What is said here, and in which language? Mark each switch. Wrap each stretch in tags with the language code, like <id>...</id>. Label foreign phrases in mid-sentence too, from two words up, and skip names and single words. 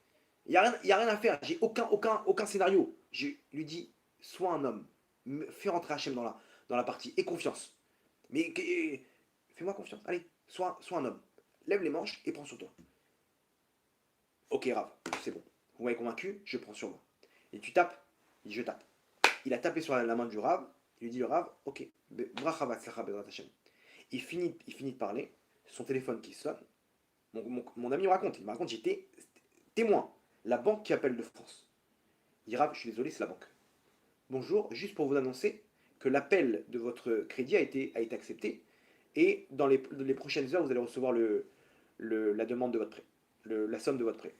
<fr>Il y a rien à faire, j'ai aucun scénario. Je lui dis, sois un homme, fais rentrer Hachem dans la partie, et confiance. Mais fais-moi confiance, allez, sois un homme. Lève les manches et prends sur toi. Ok Rav, c'est bon. Vous m'avez convaincu, je prends sur moi. Et tu tapes? Il dit, je tape. Il a tapé sur la main du Rav, il lui dit le Rav, ok,</fr> <he>ברכה והצלחה בעזרת השם.</he> <fr>Il finit de parler, son téléphone qui sonne. Mon ami il me raconte, j'étais témoin. La banque qui appelle de France. Il dit Rav, je suis désolé, c'est la banque. Bonjour, juste pour vous annoncer que l'appel de votre crédit a été accepté et dans les prochaines heures, vous allez recevoir la demande de votre prêt, la somme de votre prêt.</fr>